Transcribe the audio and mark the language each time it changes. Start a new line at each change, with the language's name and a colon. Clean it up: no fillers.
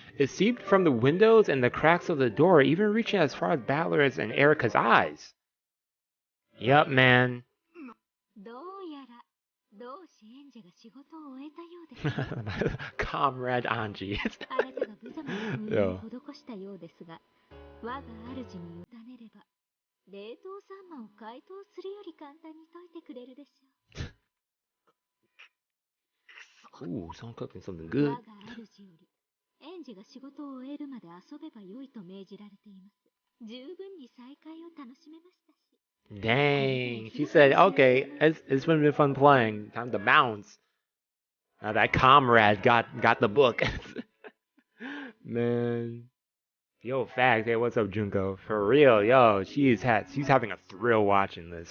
English: It seeped from the windows and the cracks of the door, even reaching as far as Balor's and Erica's eyes. Yup, man.
Japanese: どうやら同志エンジェが仕事を終えたようです。
English: Comrade Anji.
Japanese: あなたが無様な封印を施したようですが、我が主に委ねれば、冷凍サンマを解凍するより簡単に解いてくれるでしょう。
English: Ooh, someone cooking something good.
Japanese: 我が主より、エンジェが仕事を終えるまで遊べばよいと命じられています。十分に再会を楽しめましたし。
English: Dang, she said, okay, it's been fun playing. Time to bounce. Now that comrade got the book. Man. Yo, facts. Hey, what's up, Junko? For real, yo, she's having a thrill watching this.